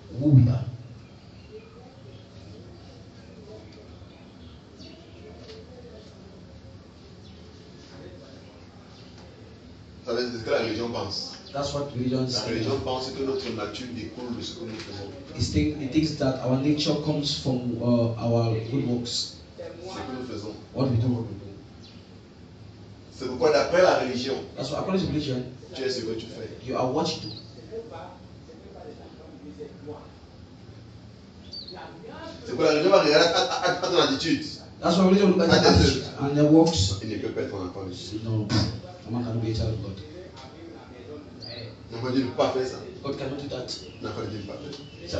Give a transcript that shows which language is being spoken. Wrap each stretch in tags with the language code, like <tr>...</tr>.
<en>who we are.</en> <fr>Ça veut dire ce que la religion pense.</fr> <en>That's what religion</en> <fr>La</fr> <en>says.</en> <fr>religion pense que notre nature découle de ce que nous faisons.</fr> <en>It thinks that our nature comes from our good works.</en> <fr>Ce que nous faisons.</fr> <en>What we do.</en> <fr>C'est pourquoi d'après la religion,</fr> <en>That's why according to religion,</en> <fr>tu es ce que tu fais.</fr> <en>you are what you do.</en> <fr>C'est pourquoi la religion va regarder à ton attitude.</fr> <en>That's why religion look at the attitude and the works.</en> <fr>Il ne peut pas être un enfant de Dieu.</fr> <en>No, a man cannot be a child of God.</en> <fr>L'enfant de Dieu ne peut pas faire ça.</fr> <en>God cannot do that.</en> <fr>L'enfant de Dieu ne peut pas faire ça.</fr>